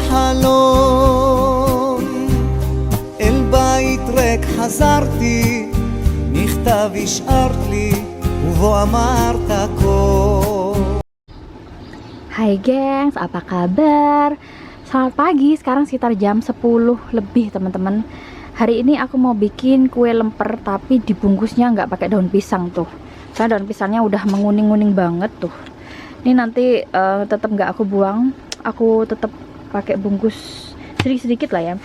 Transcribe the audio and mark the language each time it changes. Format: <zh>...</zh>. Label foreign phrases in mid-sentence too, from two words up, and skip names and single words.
<he>החלום, אל בית ריק חזרתי, מכתב השארת לי ובו אמרת הכל.</he> <id>Hai gengs, apa kabar? Selamat pagi, sekarang sekitar jam 10 lebih teman-teman. Hari ini aku mau bikin kue lemper, tapi dibungkusnya nggak pakai daun pisang tuh. Soalnya daun pisangnya udah menguning-nguning banget tuh. Ini nanti tetap nggak aku buang, aku tetap pakai bungkus sedikit-sedikit lah ya.</id>